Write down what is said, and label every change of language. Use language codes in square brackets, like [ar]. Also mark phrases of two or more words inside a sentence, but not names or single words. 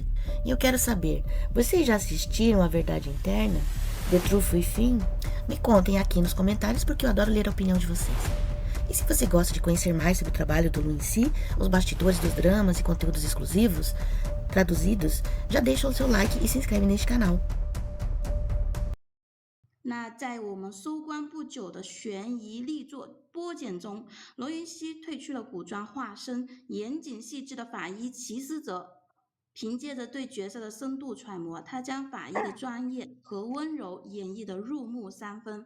[pt] E eu quero saber, vocês já assistiram A Verdade Interna? The Truth Within? Me contem aqui nos comentários porque eu adoro ler a opinião de vocês. E se você gosta de conhecer mais sobre o trabalho do Lu Si, os bastidores dos dramas e conteúdos exclusivos, traduzidos, já deixa o seu like e se inscreve neste canal. [zh] 那在我们收官不久的悬疑力作《剥茧》中，罗云熙褪去了古装，化身严谨细致的法医齐思哲。凭借着对角色的深度揣摩，他将法医的专业和温柔演绎得入木三分。